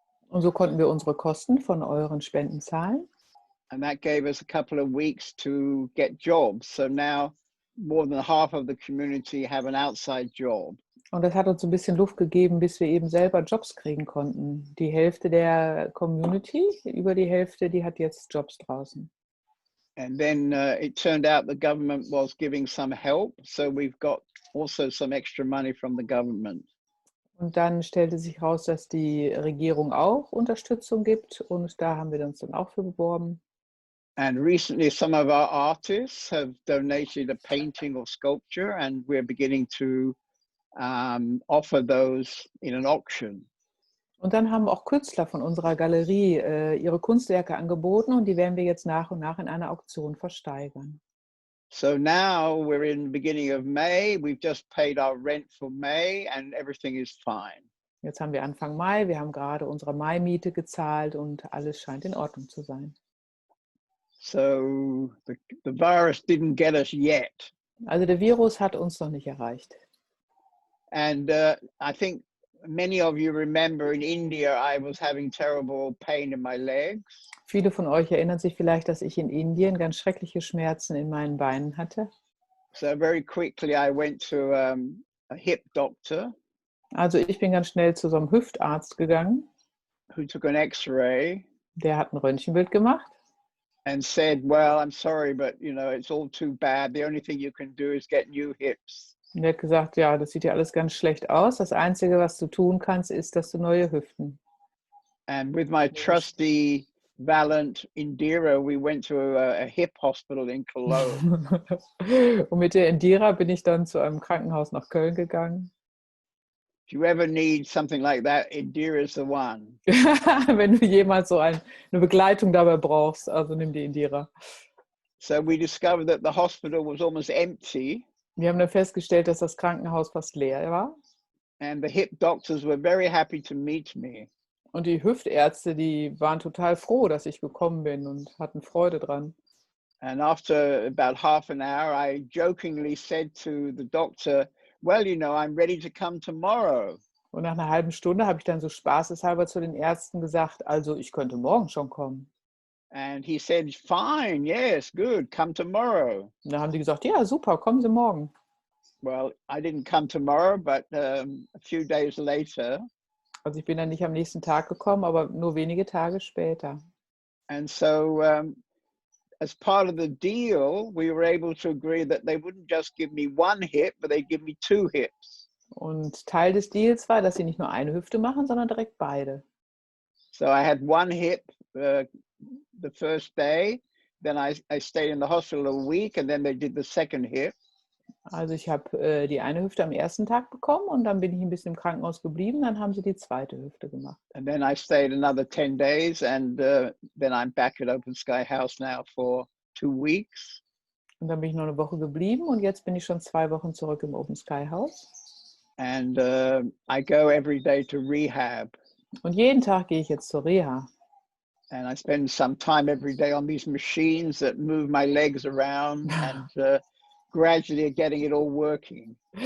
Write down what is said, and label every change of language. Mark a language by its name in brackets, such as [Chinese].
[German] Und so konnten wir unsere Kosten von euren Spenden zahlen. [English] And that gave us a couple of weeks to get jobs. So now more than half of the community have an outside job. [German] Und das hat uns ein bisschen Luft gegeben, bis wir eben selber Jobs kriegen konnten. Die Hälfte der Community, über die Hälfte, die hat jetzt Jobs draußen. [English] And then it turned out the government was giving some help. So we've got also some extra money from the government. [German] Und dann stellte sich raus, dass die Regierung auch Unterstützung gibt und da haben wir uns dann auch für beworben. [English] And recently some of our artists have donated a painting or sculpture, and we're beginning to offer those in an auction. [German] Und dann haben auch Künstler von unserer Galerie ihre Kunstwerke angeboten und die werden wir jetzt nach und nach in einer Auktion versteigern. [English] So now we're in the beginning of May. We've just paid our rent for May and everything is fine. [German] Jetzt haben wir Anfang Mai, wir haben gerade unsere Mai-Miete gezahlt und alles scheint in Ordnung zu sein. [English] So the virus didn't get us yet. [German] Also der Virus hat uns noch nicht erreicht. [English] And I think many of you remember in India, I was having terrible pain in my legs. [German] Viele von euch erinnern sich vielleicht, dass ich in Indien ganz schreckliche Schmerzen in meinen Beinen hatte. [English] So very quickly I went to a hip doctor. [German] Also ich bin ganz schnell zu so einem Hüftarzt gegangen. [English] Who took an X-ray. [German] Der hat ein Röntgenbild gemacht. [English] And said, well, I'm sorry, but it's all too bad. The only thing you can do is get new hips. [German] Und er hat gesagt, ja, das sieht ja alles ganz schlecht aus. Das Einzige, was du tun kannst, ist, dass du neue Hüften. [English] And with my trusty Valiant Indira, we went to a hip hospital in Cologne. [German] Und mit der Indira bin ich dann zu einem Krankenhaus nach Köln gegangen. [English] If you ever need something like that, Indira is the one. [German] Wenn du jemals so eine Begleitung dabei brauchst, also nimm die Indira. [English] So we discovered that the hospital was almost empty. [German] Wir haben dann festgestellt, dass das Krankenhaus fast leer war. [English] And the hip doctors were very happy to meet me. [German] Und die Hüftärzte, die waren total froh, dass ich gekommen bin und hatten Freude dran. [English] And after about half an hour, I jokingly said to the doctor, well, you know, I'm ready to come tomorrow. [German] Und nach einer halben Stunde habe ich dann so spaßeshalber zu den Ärzten gesagt, also ich könnte morgen schon kommen. [English] And he said, fine, yes, good, come tomorrow. [German] Und dann haben die gesagt, ja, super, kommen Sie morgen. [English] Well, I didn't come tomorrow, but a few days later. [German] Also ich bin dann nicht am nächsten Tag gekommen, aber nur wenige Tage später. [English] And so as part of the deal, we were able to agree that they wouldn't just give me one hip, but they'd give me 2 hips. [German] Und Teil des Deals war, dass sie nicht nur eine Hüfte machen, sondern direkt beide. [English] So I had 1 hip the first day, then I stayed in the hospital a week, and then they did the second hip. [German] Also ich habe die eine Hüfte am ersten Tag bekommen und dann bin ich ein bisschen im Krankenhaus geblieben, dann haben sie die zweite Hüfte gemacht. [English] And then I stayed another 10 days, and then I'm back at Open Sky House now for 2 weeks. [German] Und dann bin ich noch eine Woche geblieben und jetzt bin ich schon 2 Wochen zurück im Open Sky House. [English] And I go every day to rehab. [German] Und jeden Tag gehe ich jetzt zur Reha. [English] And I spend some time every day on these machines that move my legs around and gradually getting it all working.